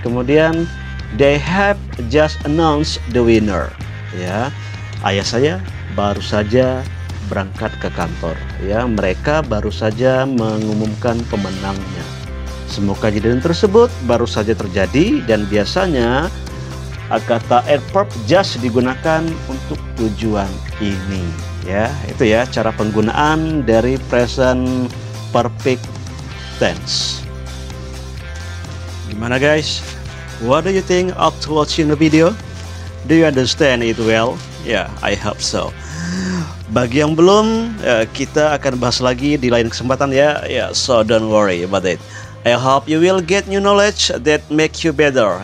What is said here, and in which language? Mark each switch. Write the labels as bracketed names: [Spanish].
[English] Kemudian they have just announced the winner, ya. [Indonesian] Ayah saya baru saja berangkat ke kantor, ya. Mereka baru saja mengumumkan pemenangnya. Semua kejadian tersebut baru saja terjadi dan biasanya kata adverb just digunakan untuk tujuan ini, ya. Itu, ya, cara penggunaan dari present perfect tense. Gimana, guys? [English] What do you think after watching the video? Do you understand it well? Yeah, I hope so. [Indonesian] Bagi yang belum, kita akan bahas lagi di lain kesempatan, ya. [English] So don't worry about it. I hope you will get new knowledge that make you better.